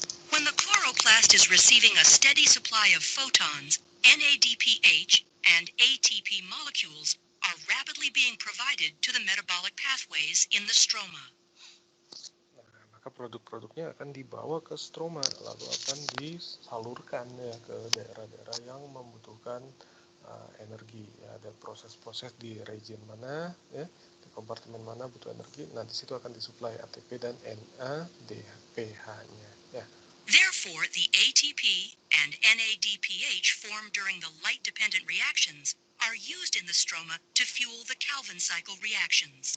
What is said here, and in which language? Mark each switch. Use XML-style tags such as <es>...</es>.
<en>When the chloroplast is receiving a steady supply of photons, NADPH and ATP molecules are rapidly being provided to the metabolic pathways in the stroma.</en> <id>Nah, maka produk-produknya akan dibawa ke stroma, lalu akan disalurkan ya ke daerah-daerah yang membutuhkan energi. Ya, ada proses-proses di region mana ya, di kompartemen mana butuh energi. Nah, di situ akan disuplai ATP dan NADPH-nya ya.</id> <en>Therefore, the ATP and NADPH formed during the light-dependent reactions are used in the stroma to fuel the Calvin cycle reactions.</en>